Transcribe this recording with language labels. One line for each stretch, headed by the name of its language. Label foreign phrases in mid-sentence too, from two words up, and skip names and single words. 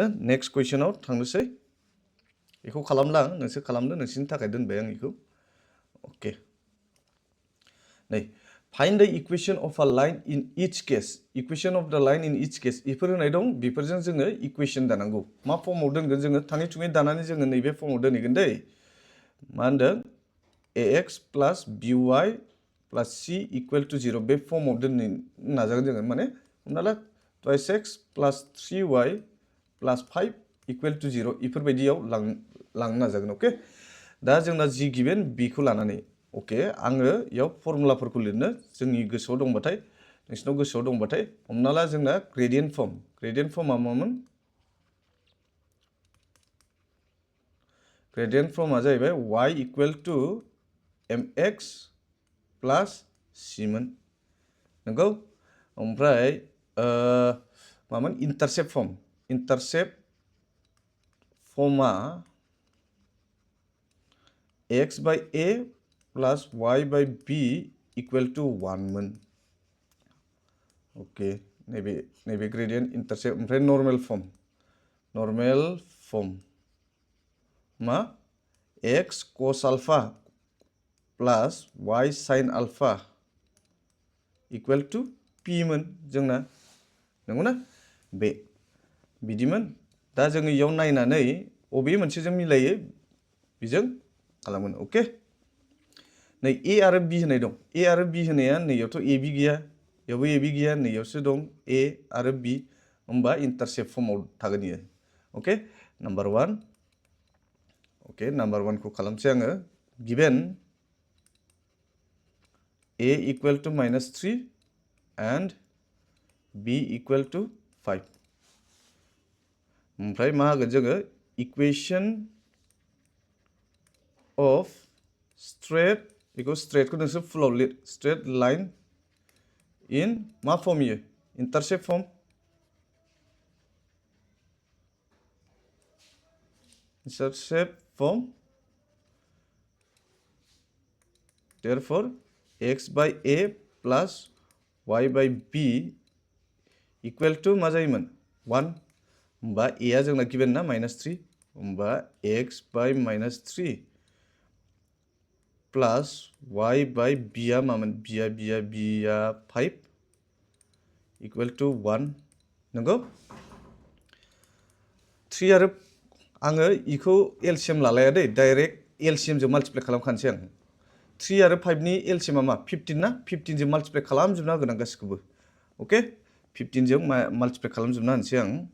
Bodo: नेक्स्ट कुवेशनाव थांनोसै बेखौ खालामला आं नोंसोर खालामदो नोंसिनि थाखाय दोनबाय आं बेखौ ओके नै
English: find the equation of a line in each case equation of the line in each case
Bodo: बेफोर होनाय दं बेफोरजों जोङो इक्वेशन दानांगौ मा फर्माव दोनगोन जोङो थाङै थुङै दानानै जोङो नैबे फर्माव दोनहैगोन दै मा होनदों
English: ax plus by plus c equal to 0
Bodo: बे फर्माव दोननो नाजागोन जोङो माने हमना ला
English: 2x plus 3y plus 5 equal to 0
Bodo: इफोरबायदियाव लांनो नाजागोन ओके दा जोंना जि गिभेन बेखौ लानानै ओके आङो इयाव फर्मुलाफोरखौ लिरनो जोंनि गोसोआव दंबाथाय नोंसिनाव गोसोआव दंबाथाय हमना ला जोंना
English: gradient form
Bodo: मामोन
English: gradient form जाहैबाय y equal to mx plus c
Bodo: मोन नंगौ ओमफ्राय मामोन
English: intercept form x by a plus y by b equal to 1 मोन ओके नैबे gradient intercept ओमफ्राय normal form मा x cos alpha plus y sin alpha equal to
Bodo: p मोन जोंना नंगौना बे बिदिमोन दा जोङो इयाव नायनानै अबे मोनसेजों मिलायो बेजों खालामगोन ओके नै a आरो b होनाय दं a आरो b होनाया नैयावथ' ab गैया बेयावबो ab गैया नैयावसो दं a आरो b होमबा
English: intercept form
Bodo: थागोन इयो
English: okay number 1 okay number 1
Bodo: खौ खालामसै आङो गिभेन
English: a equal to -3 and b equal to 5
Bodo: ओमफ्राय मा होगोन जोङो
English: इक्वेशन of straight बेखौ straight
Bodo: को नोंसोर फुलाव लिर
English: straight line in
Bodo: मा फर्म इयो
English: intercept form therefore x by a plus y by b equal to
Bodo: मा जायोमोन
English: 1
Bodo: होमबा a आ जोंना गिवन ना -3 होमबा
English: x by -3 plus y by b
Bodo: आ मामोन b आ 5
English: equal to 1
Bodo: नंगौ 3 आरो आङो इखौ एलसीएम लालाया दै
English: direct LCM
Bodo: जों माल्टिप्लाइ खालामखानोसै आं 3 आरो 5 नि एलसीएम मा 15 ना 15 जों माल्टिप्लाइ खालामजोबना होगोन आं गासिखौबो ओके 15 जों माल्टिप्लाइ खालामजोबना होनोसै आं